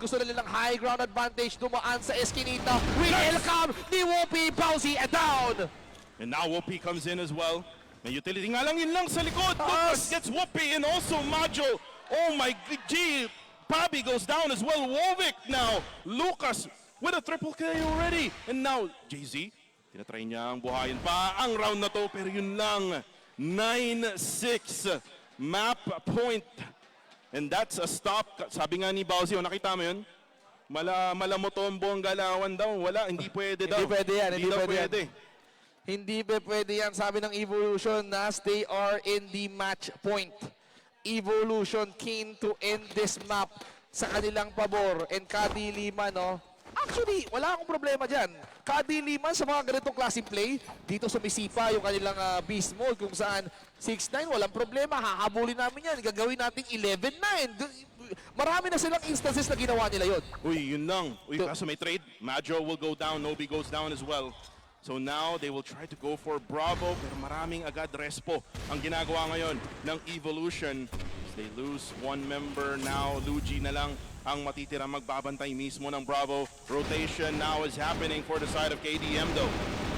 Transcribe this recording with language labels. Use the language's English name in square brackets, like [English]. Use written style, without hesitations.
[Filipino] Gusto na nilang high ground advantage. Dumaan sa eskinita. Welcome ni Whoopi. [English] Bouncy and down. And now Whoopi comes in as well. [Filipino] May utility nga lang yun lang sa likod. [English] Lucas gets Whoopi and also Majo. Oh my G. Pabi goes down as well. Wovic now. Lucas with a triple K already. And now JZ. [Filipino] Tinatry niya ang buhayin pa ang round na to. Pero yun lang. 9-6 map point. [English] And that's a stop. [Filipino] Sabi nga ni Bausi, nakita mo yun? Malamotombo ang galawan daw. Wala, hindi pwede daw. Hindi pwede yan. Hindi daw pwede. Hindi ba pwede yan, sabi ng Evolution, [English] as they are in the match point. Evolution keen to end this map sa kanilang pabor. [Filipino] And KADILIMAN, no? Actually, wala akong problema dyan. KADILIMAN sa mga ganitong klaseng play, dito sumisipa yung kanilang beast mode kung saan 6-9, walang problema. Hahabulin namin yan. Gagawin natin 11-9. Marami na silang instances na ginawa nila yun. Uy, yun lang. Uy, kaso may trade. [English] Majo will go down. Nobi goes down as well. So now they will try to go for Bravo, [Filipino] pero maraming agad respo ang ginagawa ngayon ng Evolution. [English] They lose one member now. [Filipino] Luigi na lang ang matitira magbabantay mismo ng Bravo. [English] Rotation now is happening for the side of KDM though.